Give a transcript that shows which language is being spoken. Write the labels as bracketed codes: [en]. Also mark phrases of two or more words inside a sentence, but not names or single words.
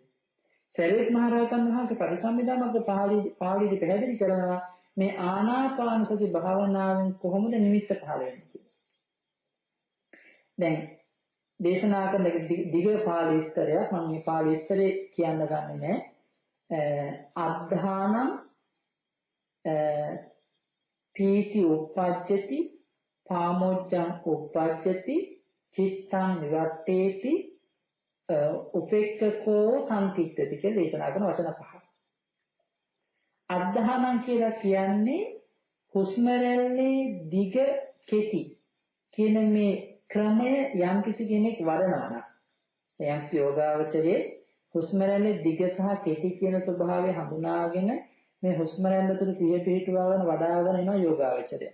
[si] සරියුත් මහ රහතන් වහන්සේ පටිසම්භිදා මග්ගපාළියේදී පැහැදිලි කරනවා මේ ආනාපාන සති භාවනාවෙන් කොහොමද නිමිත්ත පහළ වෙන්නේ කියලා. දැන් දේශනා කරන දිග පාළි විස්තරයක් මම මේ පාළි විස්තරේ කියන්න ගන්නේ නැහැ. [pi] අද්ධානං පීති උප්පජ්ජති පාමොච්ඡං උප්පජ්ජති චිත්තං නිවත්තේති උපේක්ඛකෝ සම්තික්ඛති [si] කියලා දේශනා කරන වචන පහ. අද්ධානං කියලා කියන්නේ හුස්ම රැල්ලේ දිග කෙටි කියන මේ ක්‍රමය යම් කිසි කෙනෙක් වඩනවා නම් යම් යෝගාවචරයේ හුස්ම රැල්ලේ දිග සහ කෙටි කියන ස්වභාවය හඳුනාගෙන මේ හුස්ම රැල්ල තුළ සිහිය පිහිටුවාගෙන වඩාගෙන යන යෝගාවචරය.